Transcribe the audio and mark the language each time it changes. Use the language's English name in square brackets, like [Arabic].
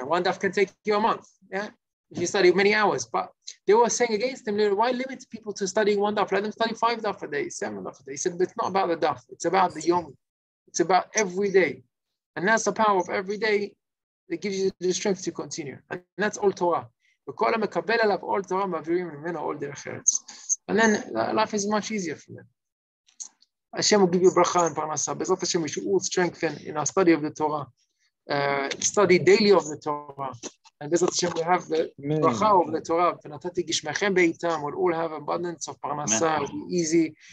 [English] One daf can take you a month. Yeah. If you study many hours, but they were saying against him, why limit people to studying one daf? Let them study 5 daf a day, 7 daf a day. He said, but it's not about the daf, it's about the yom. It's about every day. And that's the power of every day that gives you the strength to continue. And that's all Torah. [Hebrew] וכל המקבל עליו עול תורה מעבירים ממנו עול דרך ארץ. [English] And then life is much easier for them. Hashem will give you bracha and parnasa. Bezrat Hashem, we should all strengthen in our study of the Torah. Study daily of the Torah. And Bezrat Hashem, we have the bracha of the Torah. [Hebrew] V'natati gishmechem beitam. [English] We'll all have abundance of parnasa. It'll be easy.